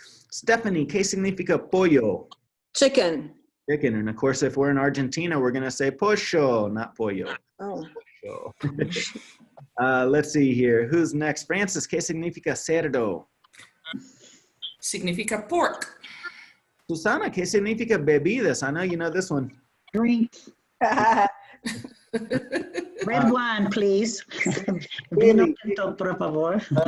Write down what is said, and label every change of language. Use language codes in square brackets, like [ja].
[es] Stephanie, ¿qué significa pollo? [en] Chicken. Chicken. And of course, if we're in Argentina, we're going to say pollo, not pollo. Oh. Pollo. Let's see here. Who's next? [es] Francis, ¿qué significa cerdo? Significa pork. Susana, ¿qué significa bebidas? [en] I know you know this one. Drink. That's Red wine, please. [es] Vino tinto, por favor.